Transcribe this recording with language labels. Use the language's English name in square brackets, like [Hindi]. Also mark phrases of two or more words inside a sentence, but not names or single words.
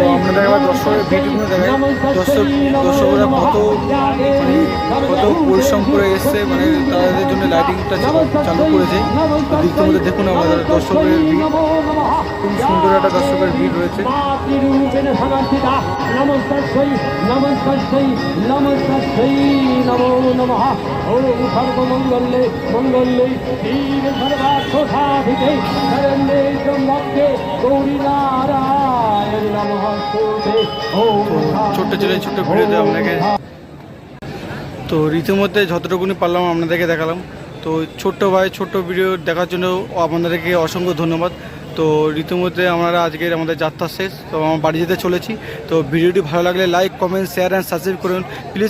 [Bangla] আপনাদের একবার দর্শকের ভিডিওগুলো দেখায়, দর্শকরা কত পরিশ্রম করে এসছে, মানে তাদের জন্য লাইটিংটা চালু করেছে। ইতিমধ্যে দেখুন আমাদের দর্শকের ভিড়, খুব সুন্দর একটা দর্শকের ভিড় রয়েছে। [Sanskrit] मातृरूपेण समर्थिता नमस्तस्यै नमस्तस्यै नमस्तस्यै नमो नमः ओम सर्वमंगले मंगले शिवे सर्वार्थसाधिके शरण्ये त्र्यंबके गौरी नारायण नमस्ते ओम [Bangla] ছোট্ট ছেলে ছোট্ট ভিডিওতে আপনাকে তো রীতিমধ্যে যতটুকুনি পারলাম আপনাদেরকে দেখালাম। তো ছোট্ট ভাই ছোট্ট ভিডিও দেখার জন্য আপনাদেরকে অসংখ্য ধন্যবাদ। তো রীতিমধ্যে আমরা আজকের আমাদের যাত্রা শেষ, তো আমার বাড়ি যেতে চলেছি। তো ভিডিওটি ভালো লাগলে [English] like, comment, share and subscribe [Bangla] করুন প্লিজ।